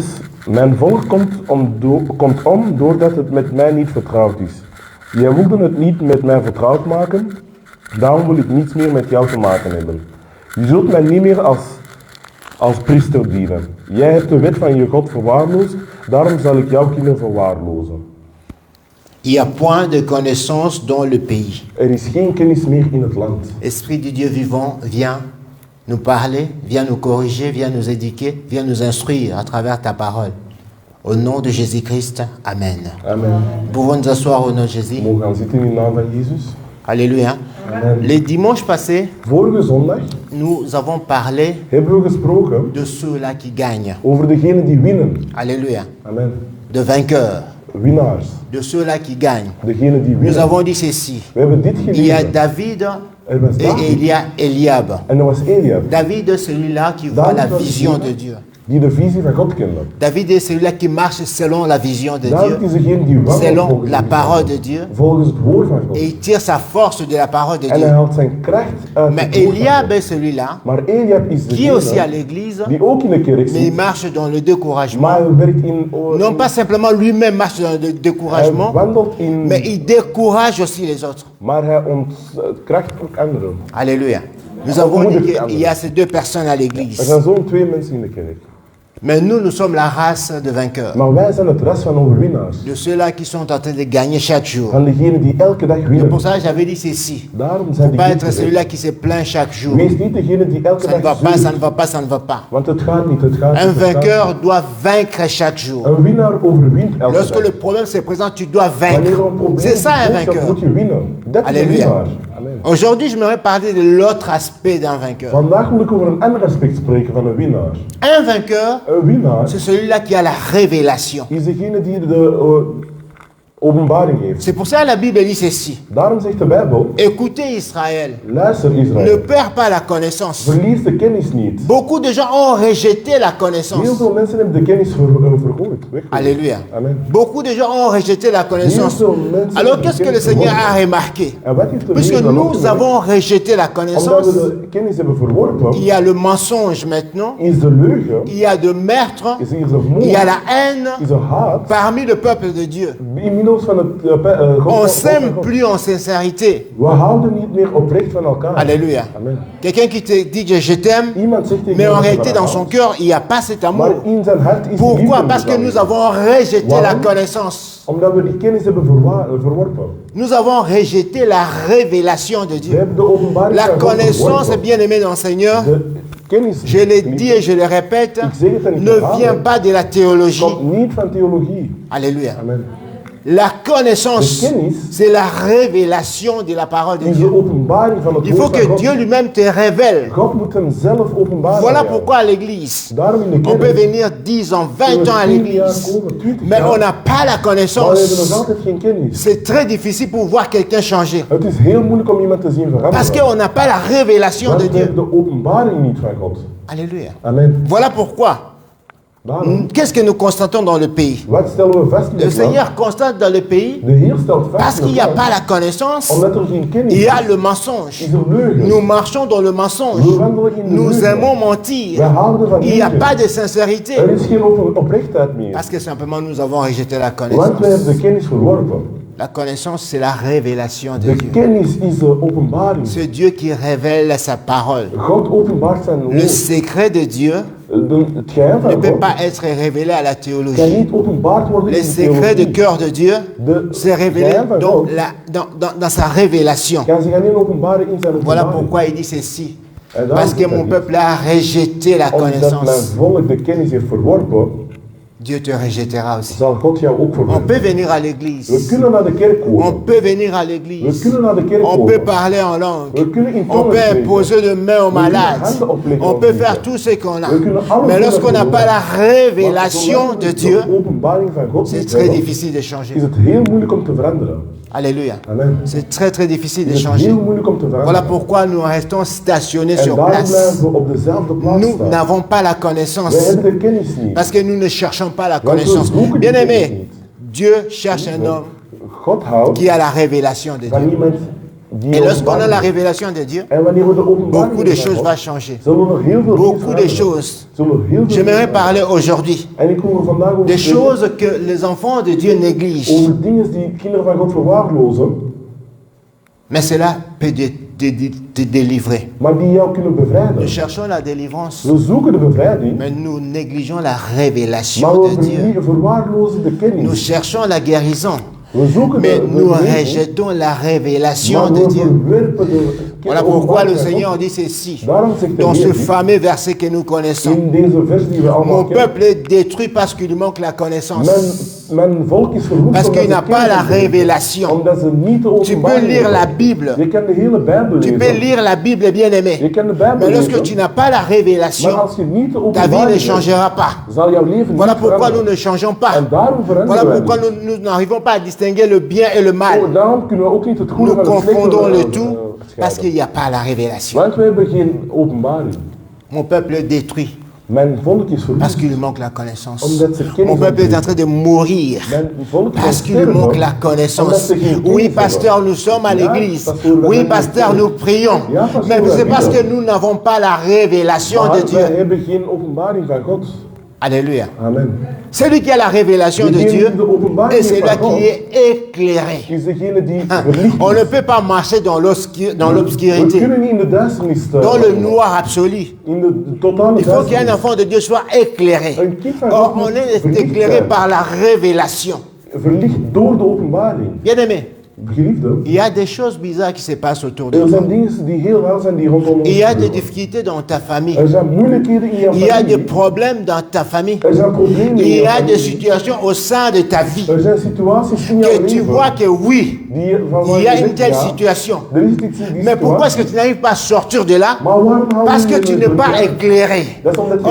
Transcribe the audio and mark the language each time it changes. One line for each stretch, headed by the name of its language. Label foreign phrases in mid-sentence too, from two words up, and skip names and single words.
Dutch: Mijn volk komt om doordat het met mij niet vertrouwd is. Jij wilde het niet met mij vertrouwd maken, daarom wil ik niets meer met jou te maken hebben. Je zult mij niet meer als priester dienen. Jij hebt de wet van je God verwaarloosd, daarom zal ik jouw kinderen verwaarlozen.
French: Il n'y a point de connaissance dans le pays.
Dutch: Er is geen kennis meer in het land.
French: Esprit du Dieu vivant, viens nous parler, viens nous corriger, viens nous éduquer, viens nous instruire à travers ta parole. Au nom de Jésus-Christ, Amen. Amen. Pouvons nous asseoir au nom de Jésus.
Dutch: Mogen gaan zitten in de naam van Jezus.
French: Alléluia. Amen. Les dimanches passés,
Dutch: Vorige zondag
French: nous avons parlé
Dutch: hebben we gesproken
French: de ceux-là qui gagnent.
Dutch: over degenen die winnen.
French: Alléluia. Amen. De vainqueurs.
Dutch: Winnaars.
French: De ceux-là qui gagnent.
Dutch: Degenen die
French: Nous
Dutch: winnen.
French: avons dit ceci.
Dutch: We hebben dit
French: Il y a
Dutch: gelezen.
French: David
Dutch: Er was
French: et
Dutch: David
French: il y a Eliab.
Dutch: en er was Eliab,
French: David est celui-là qui voit la vision de Dieu.
Dutch: die de visie van God kende.
French: David est celui-là qui marche selon la vision de
Dutch: David
French: Dieu,
Dutch: is degene die wandelt
French: selon
Dutch: volgens
French: la
Dutch: de
French: parole
Dutch: visie
French: de Dieu,
Dutch: volgens het woord van God.
French: et il tire sa force de la parole de
Dutch: En hij
French: Dieu.
Dutch: haalt zijn kracht uit
French: Mais
Dutch: het woord van
French: Eliab
Dutch: God.
French: est celui-là
Dutch: Maar Eliab is
French: qui est aussi à
Dutch: degene
French: l'église,
Dutch: die ook in de kerk
French: mais il
Dutch: zit,
French: marche dans le découragement.
Dutch: maar hij werkt in...
French: Non pas simplement lui-même marche dans le
Dutch: Hij
French: découragement,
Dutch: wandelt in...
French: mais il décourage aussi les autres.
Dutch: Maar hij ontkracht ook anderen.
French: Alléluia. Nous avons dit qu'il y a ces deux personnes à
Dutch: Er
French: l'église.
Dutch: zijn zo'n twee mensen in de kerk.
French: Mais nous, nous sommes la race de vainqueurs.
Dutch: Maar wij zijn het ras van overwinnaars.
French: De ceux-là qui sont en train de gagner chaque jour.
Dutch: Van degenen die elke dag
French: C'est
Dutch: winnen.
French: pour ça que j'avais dit ceci.
Dutch: Daarom
French: Il ne
Dutch: zijn
French: faut pas
Dutch: die
French: être
Dutch: goed
French: celui-là qui se plaint chaque jour.
Dutch: Wees niet degene die elke
French: Ça ne va
Dutch: dag
French: pas, ça
Dutch: zeurt.
French: ne va pas, ça ne va pas.
Dutch: Want het gaat niet, het gaat
French: Un
Dutch: niet. het gaat
French: vainqueur doit vaincre chaque jour.
Dutch: niet. Een winnaar overwint elke
French: Lorsque
Dutch: dag.
French: le problème se présente, tu dois
Dutch: Wanneer
French: vaincre.
Dutch: er een probleem
French: C'est ça un
Dutch: is, dan
French: vainqueur.
Dutch: moet je winnen. Dat is een
French: Alléluia.
Dutch: winnaar.
French: Amen. Aujourd'hui, je m'aimerais parler de l'autre aspect d'un vainqueur.
Dutch: Vandaag wil ik over een ander aspect spreken van een winnaar.
French: Un vainqueur,
Dutch: Een winnaar
French: c'est celui-là qui a la révélation.
Dutch: is degene die de openbaring heeft.
French: C'est pour ça que la Bible dit ceci.
Dutch: Daarom zegt de Bijbel,
French: Écoutez Israël,
Dutch: luister
French: ne
Dutch: Israël,
French: perds pas la connaissance.
Dutch: verlies de kennis niet.
French: Beaucoup de gens ont rejeté la
Dutch: Heel
French: connaissance.
Dutch: veel mensen hebben de kennis vergooid.
French: Alléluia. Amen. Beaucoup de gens ont rejeté la connaissance. Alors qu'est-ce que le Seigneur a remarqué?
Dutch: En wat heeft de
French: Puisque
Dutch: Heer dan
French: nous
Dutch: opgemerkt?
French: avons rejeté la
Dutch: Omdat
French: connaissance,
Dutch: we de kennis hebben verworpen,
French: il y a le mensonge maintenant,
Dutch: is de leugen,
French: il y a de meurtre,
Dutch: is er de
French: il y a
Dutch: moord,
French: la haine
Dutch: is er haat.
French: parmi le peuple de Dieu.
Dutch: Inmiddels van het
French: On ne s'aime plus en sincérité.
Dutch: We houden niet meer oprecht van elkaar.
French: Alléluia. Amen. Quelqu'un qui te dit que je t'aime,
Dutch: Iemand zegt tegen
French: mais en
Dutch: jou
French: réalité
Dutch: van
French: dans son cœur, il n'y a pas cet amour.
Dutch: maar in zijn hart is die
French: Pourquoi?
Dutch: liefde
French: Parce que
Dutch: niet
French: nous
Dutch: aanwezig.
French: avons rejeté la
Dutch: Waarom?
French: connaissance.
Dutch: Omdat we die kennis hebben verworpen.
French: Nous avons rejeté la révélation de
Dutch: We
French: Dieu.
Dutch: hebben de openbaring
French: La
Dutch: van God
French: connaissance,
Dutch: verworpen.
French: bien aimé dans le Seigneur,
Dutch: De kennis,
French: je l'ai dit et je le répète,
Dutch: ik zeg het en ik
French: ne
Dutch: herhaal
French: vient
Dutch: het,
French: pas de la théologie.
Dutch: komt niet van theologie.
French: Alléluia. Amen. La connaissance,
Dutch: De kennis
French: c'est la révélation de la parole de
Dutch: is de
French: Dieu.
Dutch: openbaring van het
French: Il faut
Dutch: woord
French: que
Dutch: van God.
French: Dieu lui-même te révèle.
Dutch: God moet hem zelf openbaren.
French: Voilà
Dutch: aan jou.
French: pourquoi à l'église,
Dutch: Daarom in de
French: on peut
Dutch: kerk
French: venir 10 ans, 20 ans à
Dutch: 10 jaar
French: l'église,
Dutch: komen, 20
French: mais
Dutch: jaar,
French: on n'a pas la
Dutch: maar we hebben nog
French: connaissance.
Dutch: altijd geen kennis.
French: C'est très difficile pour voir quelqu'un changer.
Dutch: Het is heel moeilijk om iemand te zien veranderen.
French: Parce qu'on n'a pas la révélation
Dutch: Want
French: de
Dutch: we
French: Dieu.
Dutch: hebben de openbaring niet van God.
French: Alléluia. Amen. Voilà pourquoi.
Dutch: Daarom,
French: Qu'est-ce que nous constatons dans le pays?
Dutch: wat stellen we vast in
French: Le
Dutch: het land?
French: Seigneur constate dans le pays,
Dutch: De Heer stelt vast
French: parce
Dutch: in
French: qu'il n'y a
Dutch: het
French: pas
Dutch: land,
French: la connaissance,
Dutch: omdat er geen kennis
French: il y a
Dutch: is,
French: le mensonge.
Dutch: is er leugen.
French: Nous marchons dans le mensonge.
Dutch: We wandelen in de
French: Nous
Dutch: leugen.
French: aimons
Dutch: We
French: mentir.
Dutch: houden van
French: Il n'y a
Dutch: liegen.
French: pas de sincérité.
Dutch: Er is geen oprechtheid meer.
French: Parce que simplement nous avons rejeté la
Dutch: Want we hebben
French: connaissance.
Dutch: de kennis verworpen.
French: La connaissance, c'est la révélation de
Dutch: De
French: Dieu.
Dutch: kennis is de openbaring.
French: C'est Dieu qui révèle sa parole.
Dutch: God openbaart zijn
French: Le
Dutch: woord.
French: secret de Dieu
Dutch: Het geheim
French: ne
Dutch: van
French: peut
Dutch: God
French: pas être révélé à la
Dutch: kan
French: théologie.
Dutch: niet openbaard worden
French: Le
Dutch: in de
French: secret de
Dutch: theologie.
French: cœur de Dieu
Dutch: De
French: s'est révélé
Dutch: geheim van
French: dans,
Dutch: God
French: dans sa révélation.
Dutch: kan zich alleen openbaren in zijn
French: Voilà
Dutch: openbaring.
French: pourquoi il dit ceci.
Dutch: En daarom
French: Parce que
Dutch: zegt hij
French: mon
Dutch: dit.
French: peuple a rejeté la
Dutch: Omdat mijn
French: connaissance.
Dutch: volk de kennis heeft verworpen,
French: Dieu te rejettera aussi.
Dutch: zal God jou ook
French: On
Dutch: verworpen.
French: peut venir à
Dutch: We
French: l'église.
Dutch: kunnen naar de kerk
French: On
Dutch: komen.
French: peut venir à
Dutch: We
French: l'église.
Dutch: kunnen naar de kerk
French: On peut
Dutch: komen.
French: parler en langue.
Dutch: We kunnen in
French: On
Dutch: tongen
French: peut
Dutch: spreken.
French: imposer de main aux malades. On peut faire tout ce qu'on a. Mais lorsqu'on n'a pas la révélation de Dieu,
Dutch: de openbaring van God
French: c'est
Dutch: niet
French: très
Dutch: hebben,
French: difficile de changer.
Dutch: is het heel moeilijk om te veranderen.
French: Alléluia. Amen. C'est très très difficile de
Dutch: Het is
French: changer.
Dutch: heel moeilijk om te
French: Voilà
Dutch: veranderen.
French: pourquoi nous restons stationnés
Dutch: En
French: sur
Dutch: daarom
French: place.
Dutch: blijven we op dezelfde plaats
French: Nous
Dutch: staan.
French: n'avons pas la
Dutch: Wij
French: connaissance.
Dutch: hebben de kennis niet.
French: Parce que nous ne cherchons pas la
Dutch: Want we
French: connaissance.
Dutch: zoeken die
French: Bien
Dutch: kennis
French: aimé,
Dutch: niet.
French: Dieu cherche un homme
Dutch: God houdt
French: qui a la révélation de
Dutch: van
French: Dieu.
Dutch: iemand die
French: Et lorsqu'on a la
Dutch: openbaring heeft.
French: révélation de Dieu,
Dutch: En wanneer we de openbaring
French: beaucoup de
Dutch: hebben van
French: choses
Dutch: God,
French: vont changer.
Dutch: zullen er heel veel
French: Beaucoup
Dutch: dingen
French: de
Dutch: veranderen.
French: choses.
Dutch: Zullen er heel veel
French: J'aimerais
Dutch: dingen
French: parler aujourd'hui
Dutch: En ik wil er vandaag over
French: des
Dutch: spreken
French: choses que les enfants de Dieu négligent.
Dutch: over dingen die kinderen van God verwaarlozen,
French: Mais cela peut te délivrer.
Dutch: maar die jou kunnen bevrijden.
French: Nous cherchons la délivrance,
Dutch: We zoeken de bevrijding,
French: mais nous négligeons la
Dutch: maar
French: révélation
Dutch: we
French: de Dieu.
Dutch: verwaarlozen de
French: Nous
Dutch: kennis.
French: cherchons la guérison,
Dutch: We zoeken
French: mais
Dutch: de
French: nous
Dutch: genezing,
French: rejetons la révélation
Dutch: maar
French: de
Dutch: we
French: Dieu.
Dutch: verwerpen de
French: Voilà pourquoi
Dutch: openbaring
French: le
Dutch: van God.
French: Seigneur dit ceci,
Dutch: Daarom zegt de
French: dans ce
Dutch: Heer dit,
French: fameux verset que nous connaissons.
Dutch: in deze vers die we allemaal
French: Mon
Dutch: kennen,
French: peuple est détruit parce qu'il lui manque la connaissance.
Dutch: mijn volk is verwoest
French: Parce
Dutch: omdat
French: qu'il
Dutch: ze
French: n'a pas
Dutch: kennis
French: la
Dutch: hebben.
French: révélation.
Dutch: Omdat ze niet de
French: Tu peux
Dutch: openbaring
French: lire la
Dutch: hebben.
French: Bible.
Dutch: Je kan de hele Bijbel
French: Tu peux
Dutch: lezen.
French: lire la Bible, bien
Dutch: Je
French: aimé.
Dutch: kan de Bijbel
French: Mais lorsque
Dutch: lezen.
French: tu n'as pas la
Dutch: Maar
French: révélation,
Dutch: als je niet de
French: ta vie ne
Dutch: openbaring hebt,
French: changera pas.
Dutch: zal jouw leven
French: Voilà
Dutch: niet
French: pourquoi nous
Dutch: veranderen.
French: ne changeons pas.
Dutch: En daarom
French: Voilà
Dutch: veranderen wij
French: pourquoi
Dutch: niet.
French: nous n'arrivons pas à distinguer le bien et le mal.
Dutch: Daarom kunnen we ook niet het goede
French: Nous
Dutch: van het slechte
French: confondons le tout parce
Dutch: scheiden.
French: qu'il n'y a pas la révélation.
Dutch: Want we hebben geen openbaring.
French: Mon peuple est détruit
Dutch: Mijn volk is
French: parce
Dutch: verwoest.
French: qu'il lui manque la connaissance.
Dutch: Omdat ze kennis
French: Mon peuple est en
Dutch: ontbreken.
French: train de mourir
Dutch: Mijn volk is
French: parce qu'il lui
Dutch: sterven,
French: manque la
Dutch: omdat
French: connaissance.
Dutch: ze geen
French: Oui,
Dutch: kennis
French: pasteur,
Dutch: hebben.
French: nous sommes à
Dutch: Ja,
French: l'église.
Dutch: pasteur, we
French: Oui,
Dutch: zijn
French: pasteur,
Dutch: in de
French: nous prions.
Dutch: Ja, pasteur,
French: Mais
Dutch: we
French: c'est parce
Dutch: bidden.
French: que nous n'avons pas la révélation de
Dutch: Maar wij
French: Dieu.
Dutch: hebben geen openbaring van God.
French: Alléluia. Amen. C'est lui qui a la révélation de
Dutch: Degene
French: Dieu
Dutch: die de openbaring
French: et c'est
Dutch: heeft
French: là
Dutch: van God,
French: qui est éclairé.
Dutch: is degene die
French: Hein,
Dutch: verlicht
French: on ne
Dutch: is.
French: peut pas marcher dans
Dutch: We
French: l'obscurité,
Dutch: kunnen niet in de duisternis
French: dans le
Dutch: wandelen.
French: noir absolu.
Dutch: In de totale
French: Il faut qu'un
Dutch: duisternis.
French: enfant de Dieu soit éclairé.
Dutch: Een kind van
French: Or,
Dutch: God
French: on
Dutch: moet
French: est
Dutch: verlicht
French: éclairé
Dutch: zijn.
French: par la révélation.
Dutch: Verlicht door de openbaring.
French: Bien aimé,
Dutch: Geliefde,
French: il y a des choses bizarres qui se passent autour de
Dutch: er
French: nous.
Dutch: zijn dingen die heel raar zijn die rondom ons
French: Il y a des
Dutch: gebeuren.
French: difficultés dans ta famille.
Dutch: Er zijn moeilijkheden in jouw
French: Il y a des
Dutch: familie.
French: problèmes dans ta famille.
Dutch: Er zijn problemen in
French: Il y
Dutch: jouw
French: a des
Dutch: familie.
French: situations au sein de ta vie
Dutch: Er zijn situaties in jouw
French: que tu
Dutch: leven
French: vois que oui,
Dutch: die van waar
French: il y a
Dutch: je
French: une
Dutch: zegt,
French: telle
Dutch: ja,
French: situation.
Dutch: er is die
French: Mais pourquoi est-ce
Dutch: situatie.
French: que tu n'arrives pas à sortir de là?
Dutch: Maar waarom hou
French: Parce
Dutch: je
French: que
Dutch: je
French: tu
Dutch: er
French: n'es pas
Dutch: uit?
French: éclairé.
Dutch: Dat is omdat je